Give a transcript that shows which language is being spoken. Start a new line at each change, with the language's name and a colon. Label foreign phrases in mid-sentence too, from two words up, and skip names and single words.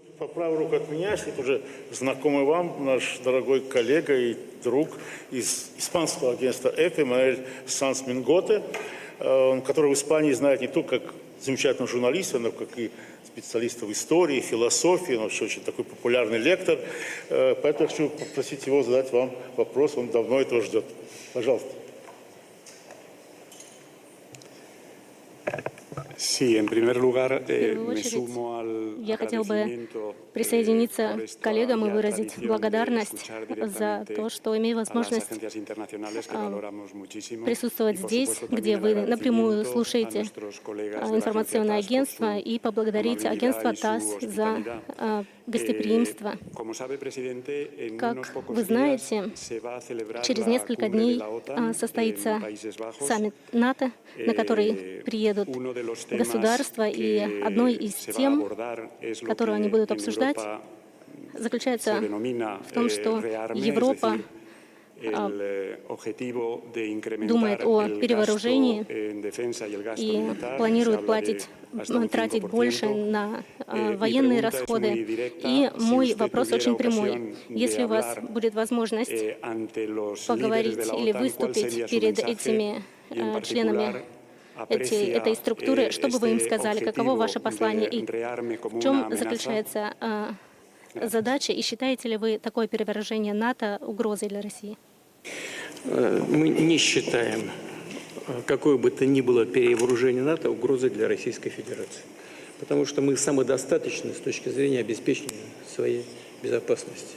Russian: по правую руку от меня сидит уже знакомый вам наш дорогой коллега и друг из испанского агентства EFE, Мануэль Санс Минготе, который в Испании знает не только как замечательного журналиста, но как и специалиста в истории, философии, он вообще очень такой популярный лектор. Поэтому я хочу попросить его задать вам вопрос, он давно этого ждет. Пожалуйста.
Spanish: Sí, en primer lugar,
Russian: В первую
Spanish: me
Russian: очередь,
Spanish: sumo al
Russian: я хотел бы
Spanish: agradecimiento
Russian: присоединиться
Spanish: por
Russian: к
Spanish: esta
Russian: коллегам и
Spanish: ya
Russian: выразить
Spanish: tradición de
Russian: благодарность
Spanish: escuchar
Russian: за
Spanish: directamente
Russian: то, что имею
Spanish: a las
Russian: возможность
Spanish: agencias internacionales que valoramos muchísimo
Russian: присутствовать
Spanish: y, por
Russian: здесь,
Spanish: supuesto,
Russian: где
Spanish: también el
Russian: вы напрямую
Spanish: agradecimiento a
Russian: слушаете
Spanish: nuestros colegas de la agencia
Russian: информационное
Spanish: TASS por su
Russian: агентство и поблагодарить
Spanish: amabilidad
Russian: агентство
Spanish: y su
Russian: ТАСС за
Spanish: hospitalidad.
Russian: гостеприимство.
Spanish: Como sabe, presidente, en
Russian: Как
Spanish: unos pocos
Russian: вы
Spanish: días
Russian: знаете,
Spanish: se va a celebrar
Russian: через
Spanish: la
Russian: несколько
Spanish: cumbre de
Russian: дней
Spanish: la OTAN en
Russian: состоится
Spanish: Países Bajos.
Russian: саммит НАТО, на который приедут
Spanish: Uno de los temas
Russian: государства, и одной из
Spanish: se va a
Russian: тем,
Spanish: abordar es lo
Russian: которую они
Spanish: que
Russian: будут
Spanish: en
Russian: обсуждать,
Spanish: Europa
Russian: заключается
Spanish: se denomina
Russian: в том, что
Spanish: rearme, es
Russian: Европа
Spanish: decir, el objetivo de
Russian: думает
Spanish: incrementar
Russian: о
Spanish: el
Russian: перевооружении
Spanish: gasto en defensa y el gasto
Russian: и
Spanish: militar. Se
Russian: планирует
Spanish: habla de hasta un
Russian: тратить
Spanish: 5%.
Russian: больше на
Spanish: Mi
Russian: военные
Spanish: pregunta es muy
Russian: расходы.
Spanish: directa.
Russian: И
Spanish: Si
Russian: мой
Spanish: usted
Russian: вопрос
Spanish: tuviera
Russian: очень прямой.
Spanish: ocasión de
Russian: Если у вас
Spanish: hablar,
Russian: будет возможность
Spanish: ante los líderes
Russian: поговорить
Spanish: de la
Russian: или
Spanish: OTAN, ¿cuál
Russian: выступить
Spanish: sería su
Russian: перед
Spanish: mensaje?
Russian: этими
Spanish: Y en
Russian: членами
Spanish: particular, aprecia
Russian: этой структуры, что бы вы им
Spanish: este
Russian: сказали, каково
Spanish: objetivo
Russian: ваше послание
Spanish: de
Russian: и
Spanish: rearme como
Russian: в чем
Spanish: una amenaza?
Russian: заключается задача, и считаете ли вы такое перевооружение НАТО угрозой для России? Мы не считаем какое бы то ни было перевооружение НАТО угрозой для Российской Федерации. Потому что мы самодостаточны с точки зрения обеспечения своей безопасности.